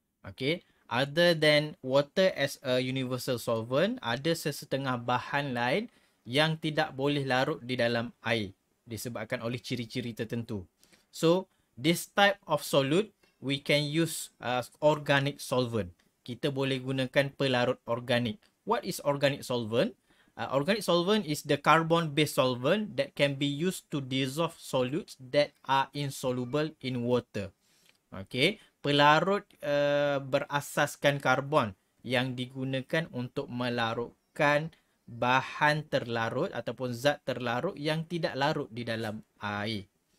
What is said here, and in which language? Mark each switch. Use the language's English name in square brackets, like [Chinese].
[Malay] Okay, [English] other than water as a universal solvent, [Malay] ada sesetengah bahan lain yang tidak boleh larut di dalam air disebabkan oleh ciri-ciri tertentu. [English] So, this type of solute we can use organic solvent. [Malay] Kita boleh gunakan pelarut organik. [English] What is organic solvent? Organic solvent is the carbon-based solvent that can be used to dissolve solutes that are insoluble in water. [Malay] Okay, pelarut berasaskan karbon yang digunakan untuk melarutkan bahan terlarut ataupun zat terlarut yang tidak larut di dalam air.